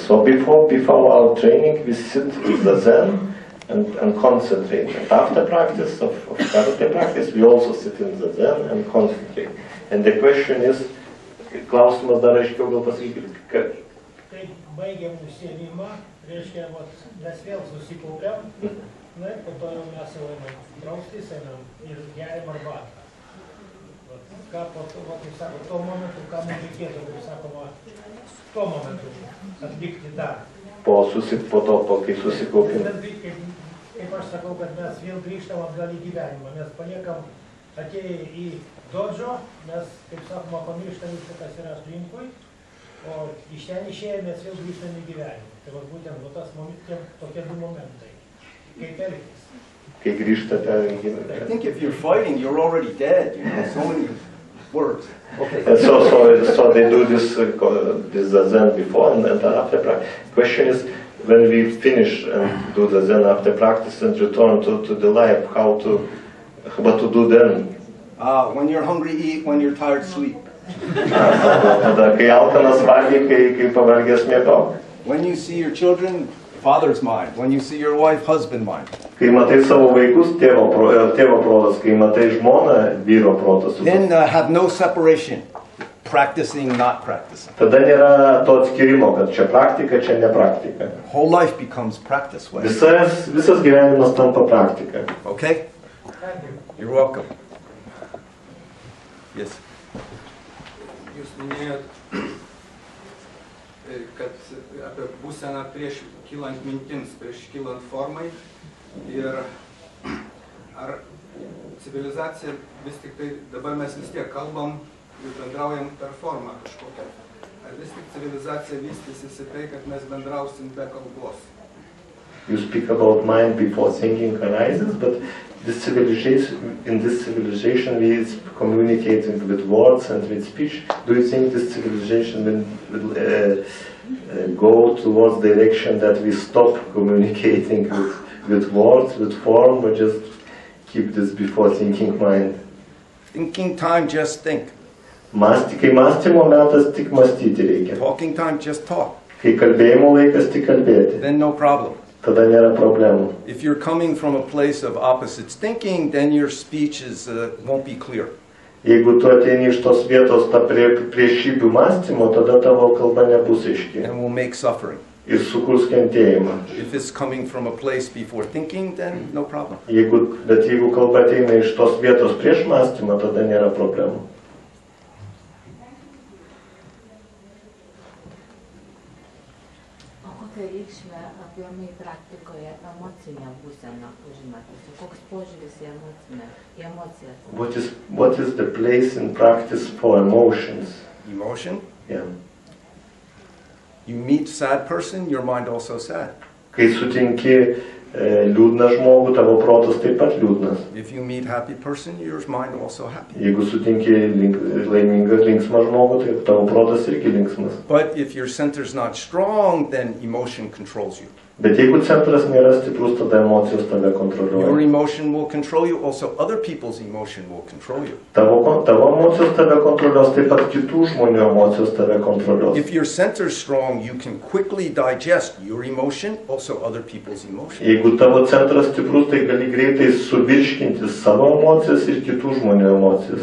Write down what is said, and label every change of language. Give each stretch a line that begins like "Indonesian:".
English: So before our training, we sit in the Zen and concentrate. And after practice of karate practice, we also sit in the Zen and concentrate. And the question is,
Lithuanian: klausimas dar aiškiau gal pasakyti, kad... Tai baigiam užsiėmimą, reiškia, mes vėl susikaupiam, na ir po to jau mes jau einam draustis, einam ir geriam arbatą. Ką po to, kaip sako, tuo momentu, ką mums reikėtų, kaip sakoma, tuo momentu atlikti dar. Po to, kai susikaupim. Kaip aš sakau, kad mes vėl grįžtam atgal į gyvenimą. Mes paliekam atėję į dodžo, mes, kaip sakoma, pamirštam viską, kas yra aplinkui, o iš ten išėję mes vėl grįžtam į gyvenimą. Tai būtent tas tokie du momentai. Kaip elgtis. Kai grįžtate į gyvenimą.
English: I think if you're fighting, you're already dead, you know, so many words. Okay. So they do this Zen before and after practice. Question is, when we finish and do the Zen after practice and return to the life, what to do then? When you're hungry, eat. When you're tired, sleep.
Lithuanian: Kai alkanas valgy, kai pavargęs miegok.
English: When you see your children, father's mind. When you see your wife, husband mind.
Lithuanian: Kai matai savo vaikus, tėvo protas, kai matai žmoną, vyro protas.
English: Then have no separation. Practicing, not practicing.
Lithuanian: Tada nėra to atskirimo, kad čia praktika, čia ne praktika.
English: Whole life becomes practice.
Lithuanian: Visas gyvenimas tampa praktika.
English: Okay? You're welcome. Yes.
Lithuanian: Jūs minėjot, kad apie būseną prieš kylant mintims, prieš kylant formai. Ir ar civilizacija vis tik tai, dabar mes vis tiek kalbam ir bendraujam per formą kažkokią. Ar vis tik civilizacija vystysis į tai, kad mes bendrausim be kalbos?
English: You speak about mind before thinking arises, but in this civilization we is communicating with words and with speech. Do you think this civilization will go towards the direction that we stop communicating with words, with form, or just keep this before thinking mind? Thinking time, just think.
Lithuanian: Kai mąstymo metas, tik mąstyti reikia.
English: Talking time, just talk.
Lithuanian: Kai kalbėjimo laikas, tik kalbėti.
English: Then no problem.
Lithuanian: Tada nėra problemų.
English: If you're coming from a place of opposites thinking, then your speech won't be clear.
Lithuanian: Jeigu tu ateini iš tos vietos priešybių mąstymo, tada tavo kalba nebus aiški.
English: And will make suffering.
Lithuanian: Ir sukurs kentėjimą.
English: If it's coming from a place before thinking, then no problem.
Lithuanian: Bet jeigu kalba ateina iš tos vietos prieš mąstymą, tada nėra problemų. O kokią reikšmę aplamai praktikoje emocinę būseną užimate? Koks požiūris į emocijas?
English: What is the place in practice for emotions? Emotion? Yeah. You meet sad person, your mind also sad.
Lithuanian: Kai sutinki liūdną žmogų, tavo protas taip pat liūdnas.
English: If you meet happy person, your mind also happy.
Lithuanian: Jeigu sutinki laimingą, linksmą žmogų, tai tavo protas irgi linksmas.
English: But if your center is not strong, then emotion controls you.
Lithuanian: Bet jeigu centras nėra stiprus, tada emocijos tave kontroliuoja.
English: Your emotion will control you, also other people's emotion will control you.
Lithuanian: Tavo emocijos tave kontroliuos, taip pat kitų žmonių emocijos tave kontroliuos.
English: If your center is strong, you can quickly digest your emotion, also other people's emotion.
Lithuanian: Jeigu tavo centras stiprus, tai gali greitai suvirškinti savo emocijas ir kitų žmonių emocijas.